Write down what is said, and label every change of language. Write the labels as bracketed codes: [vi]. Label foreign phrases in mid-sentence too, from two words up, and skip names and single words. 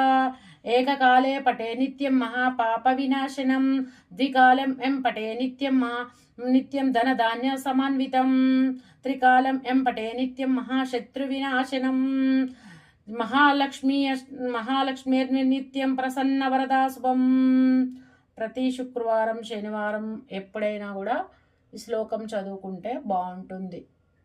[sa] एककाले पटे नित्यं महापापविनाशनं द्विकालं पटे नित्यं धनधान्य समन्वितं त्रिकालं पटे नित्यं महाशत्रुविनाशनं। महालक्ष्मीर्नित्यं प्रसन्नवरदा शुभं। [te] ప్రతి శుక్రవారం శనివారం ఎప్పుడైనా కూడా ఈ శ్లోకం చదువుకుంటే బాగుంటుంది.